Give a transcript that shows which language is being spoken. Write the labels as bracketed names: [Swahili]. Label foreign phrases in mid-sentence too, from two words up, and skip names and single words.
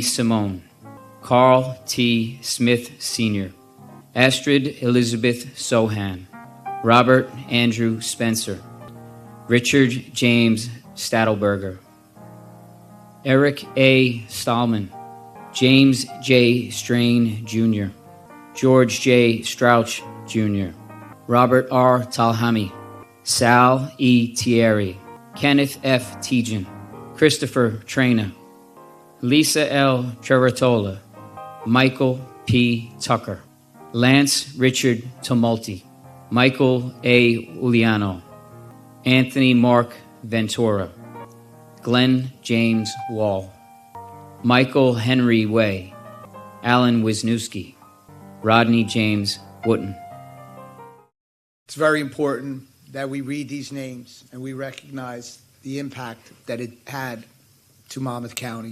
[English] Simone, Carl T. Smith Sr., Astrid Elizabeth Sohan, Robert Andrew Spencer, Richard James Stadelberger, Eric A. Stahlman, James J. Strain Jr., George J. Strouch Jr., Robert R. Talhami, Sal E. Thierry, Kenneth F. Tejan, Christopher Traina, Lisa L. Trevatola, Michael P. Tucker, Lance Richard Tumulty, Michael A. Uliano, Anthony Mark Ventura, Glenn James Wall, Michael Henry Way, Alan Wisniewski, Rodney James Wooten. It's very important that we read these names and we recognize the impact that it had to Monmouth County.